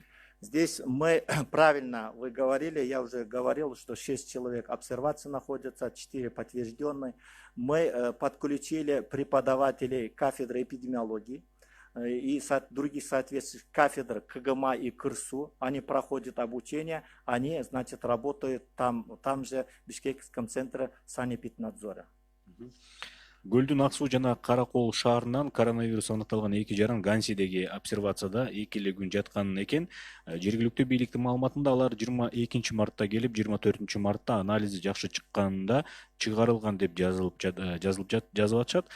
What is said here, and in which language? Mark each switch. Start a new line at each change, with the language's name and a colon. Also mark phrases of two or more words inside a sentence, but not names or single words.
Russian: Здесь мы, правильно вы говорили, я уже говорил, что 6 человек обсервации находятся, 4 подтвержденные. Мы подключили преподавателей кафедры эпидемиологии и других соответствующих кафедр КГМА и КРСУ. Они проходят обучение, они, значит, работают там же в Бишкекском центре санэпиднадзора.
Kyrgyz: Көлдүн Ак Суу жана Каракол шаарынан коронавирус аныкталган 2 жаран Гансидеги обсервацияда 2 эле күн жаткан экен. Жергиликтүү бийликтин маалыматында алар 22 мартта келип, 24 мартта анализи жакшы чыкканда чыгарылган деп жазылып атышат.